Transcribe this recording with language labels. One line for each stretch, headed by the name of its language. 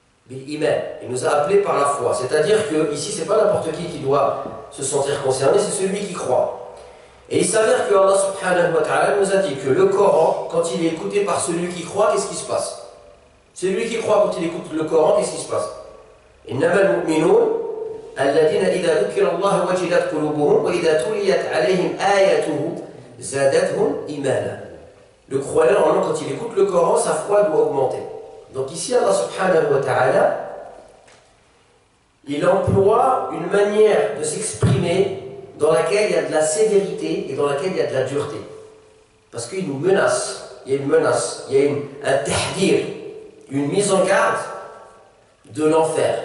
French: Il nous a appelés par la foi. C'est-à-dire que ici, c'est pas n'importe qui doit se sentir concerné, c'est celui qui croit. Et il s'avère que Allah subhanahu wa ta'ala nous a dit que le Coran, quand il est écouté par celui qui croit, qu'est-ce qui se passe? Celui qui croit, quand il écoute le Coran, qu'est-ce qui se passe?
Arabic: إنما المؤمنون الذين إذا ذكر الله وجلت قلوبهم وإذا تليت عليهم آياته زادتهم إيمانا.
French: Le croyant, normalement, quand il écoute le Coran, sa foi doit augmenter. Donc ici, Allah subhanahu wa ta'ala, il emploie une manière de s'exprimer dans laquelle il y a de la sévérité et dans laquelle il y a de la dureté. Parce qu'il nous menace, il y a une menace, il y a un tahdir, une mise en garde de l'enfer.